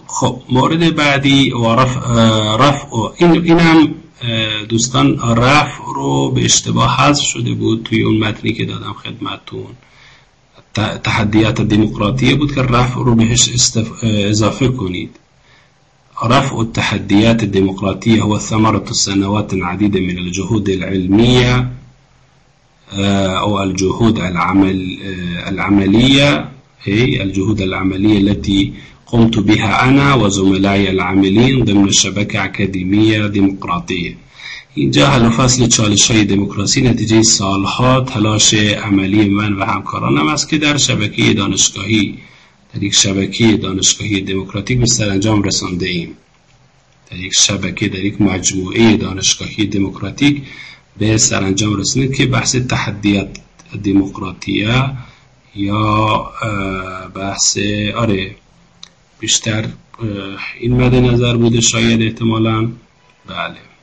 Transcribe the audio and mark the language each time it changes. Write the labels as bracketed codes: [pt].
[fa] خب مورد بعدی رفع، اینم دوستان رفع رو به اشتباه حذف شده بود توی اون متنی که دادم خدمتون، تحدیات دموکراتیه بود که رفع رو بهش اضافه کنید. [ar] رفع التحديات الديمقراطيه هو ثمره سنوات عديده من الجهود العلميه او الجهود العمليه الجهود العملية التي قمت بها أنا وزملائي العاملين ضمن الشبكة أكاديمية ديمقراطية. [fa] اینجا هلوفصل چالش های دموکراسی نتیجه سالها تلاش عملی من و همکارانم است که در شبکه دانشگاهی، در یک شبکه دانشگاهی دموکراتیک به سرانجام رسانده ایم، در یک شبکه، در یک مجموعه دانشگاهی دموکراتیک به سرانجام رسانده که بحث تحدیات دموکراتیه یا بحث، آره بیشتر این مد نظر بوده شاید، احتمالاً بله.